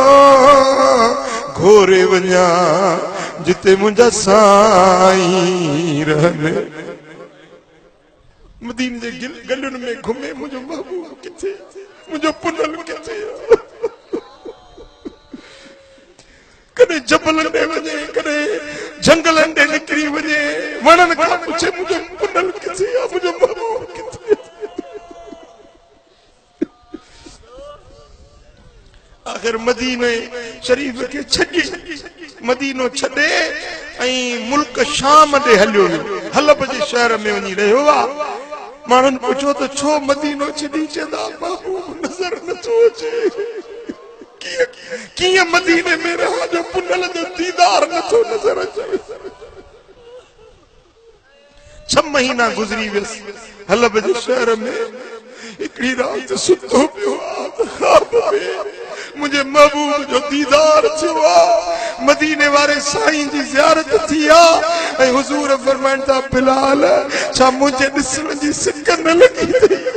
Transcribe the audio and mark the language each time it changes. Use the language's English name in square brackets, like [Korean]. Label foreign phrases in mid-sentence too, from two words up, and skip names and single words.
[Saraiki] घोरे वन्या जिते मुझा साईं रहने मदीने जे गलियुनि में घुमे मुझो महबूब किथे मुझो पुनल किथे कदे जबलन दे वने कदे जंगलन दे निकरी वने वणन का पूछे मुझो पुनल किथे मुझो महबूब किथे [Sindhi] आखिर मदीने शरीफ के छडी मदीनो छडे ऐं मुल्क शाम दे हलियो हलब जे शहर में वनी रहियो आ मानन पूछो तो छो मदीनो छडी चंदा महबूब नजर न तो अचे किया मदीने में रहा जो पुनल जो दीदार न तो नजर अचे 6 महीना गुजरी वियस हलब जे शहर में एकड़ी रात सुतो पियो ख्वाब में मुझे महबूब जो दीदार थियो मदीने वारे साईं जी ज़ियारत थी आ ऐं हुजूर फरमाइन था बिलाल छा मुझे दिसण जी सिक न लगी थी